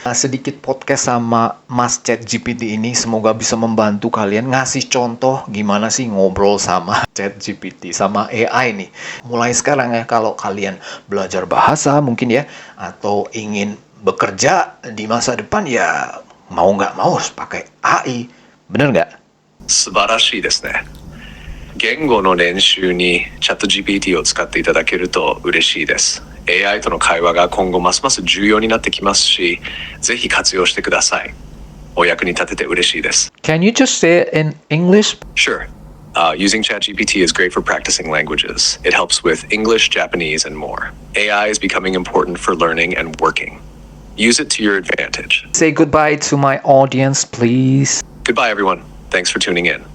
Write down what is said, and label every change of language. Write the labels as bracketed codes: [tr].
[id] Nah, sedikit podcast sama Mas ChatGPT ini semoga bisa membantu kalian ngasih contoh gimana sih ngobrol sama ChatGPT, sama AI nih. Mulai sekarang ya, kalau kalian belajar bahasa mungkin ya, atau ingin bekerja di masa depan ya, mau nggak mau harus pakai AI. Bener nggak? [ja] 素晴らしいですね。言語の練習にチャット GPT を使っていただけると嬉しいです。 AI との会話が今後ますます重要になってきますし、ぜひ活用してください。お役に立てて嬉しいです。 [en] Can you just say it in English? Sure. Using ChatGPT is great for practicing languages. It helps with English, Japanese, and more. AI is becoming important for learning and working. Use it to your advantage. Say goodbye to my audience, please. Goodbye, everyone. Thanks for tuning in.